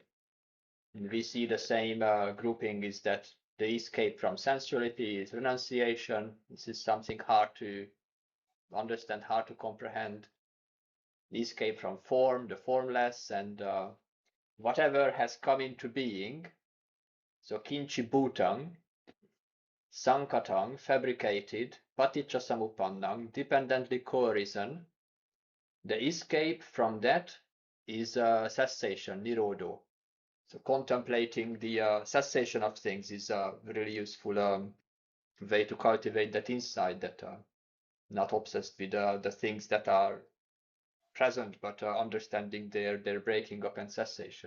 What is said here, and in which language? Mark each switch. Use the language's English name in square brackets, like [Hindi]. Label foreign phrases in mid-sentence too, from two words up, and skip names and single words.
[English] And we see the same grouping is that the escape from sensuality is renunciation. This is something hard to understand, hard to comprehend. The escape from form, the formless, and whatever has come into being. So [Pali] kinchi bhutang, sankatang, [English] fabricated, [Pali] paticca samupannang, [English] dependently co-arisen. The escape from that is cessation, nirodho. So contemplating the cessation of things is a really useful way to cultivate that insight, that not obsessed with the things that are present, but understanding their breaking up and cessation.